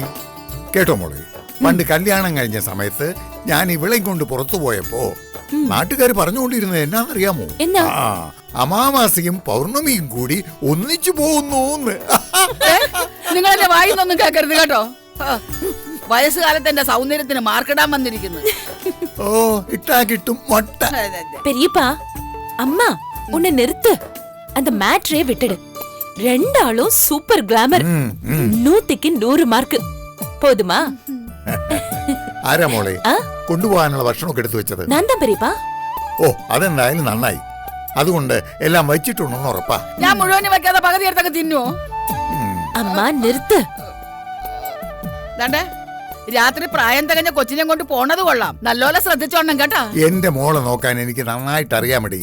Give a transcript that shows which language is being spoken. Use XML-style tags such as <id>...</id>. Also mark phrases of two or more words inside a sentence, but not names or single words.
<ml>കേട്ടോ മോളെ, പണ്ട് കല്യാണം കഴിഞ്ഞ സമയത്ത് ഞാൻ ഇവളെയും കൊണ്ട് പുറത്തു പോയപ്പോ നാട്ടുകാർ പറഞ്ഞുകൊണ്ടിരുന്നത് എന്നാന്നറിയാമോ? ആ അമാവാസിയും പൗർണമിയും കൂടി ഒന്നിച്ചു പോകുന്നു. നിങ്ങളെന്റെ വായിന്നൊന്നും കേൾക്കരുത് കേട്ടോ. വയസ്സുകാലത്ത് എന്റെ സൗന്ദര്യത്തിന് മാർക്കിടാൻ വന്നിരിക്കുന്നു. ഓ ഇട്ടാ കിട്ടും മൊട്ട.</ml> <ta>பெரியப்பா அம்மா உன்னை நிறுத்து. அந்த மேட்ரே விட்டுடு. ரெண்டாளும்</ta> <en>super glamour.</en> <ta>100க்கு 100 മാർക്ക്. போதுமா?</ta> <ml>ആരാ മോളെ കൊണ്ടുപോകാനുള്ള ഭക്ഷണമൊക്കെ എടുത്തു വെച്ചത്?</ml> <ta>ഞാൻ தான் பெரியப்பா.</ta> <ml>ഓ അതെന്തായാലും നന്നായി. അതുകൊണ്ട് എല്ലാം വച്ചിട്ടുണ്ടെന്ന് ഉറപ്പാ. ഞാൻ മുഴുവനും വെക്കാതെ പകുതി എടുത്തൊക്കെ തിന്നുവോ? അമ്മ നിർത്ത്. രാത്രി പ്രായം തികഞ്ഞ കൊച്ചിനെ കൊണ്ട് പോണത് കൊള്ളാം. നല്ലോലെ ശ്രദ്ധിച്ചോണം കേട്ടാ. എന്റെ മോളെ നോക്കാൻ എനിക്ക് നന്നായിട്ട് അറിയാമടി.</ml>